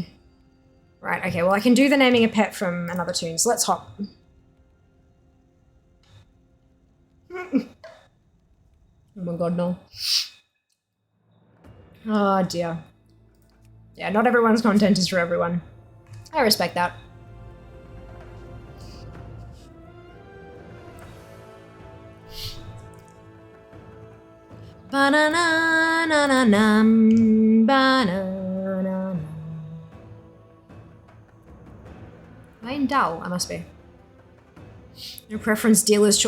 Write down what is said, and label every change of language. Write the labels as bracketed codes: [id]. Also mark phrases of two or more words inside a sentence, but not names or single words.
[en] Right, okay, well I can do the naming a pet from another tune, so let's hop. Oh my god, no. Oh dear. Yeah, not everyone's content is for everyone. I respect that. Ba-na-na-na-na-nam, ba-na-na-na. Am I in Dal? I must be. Your preference dealer's choice.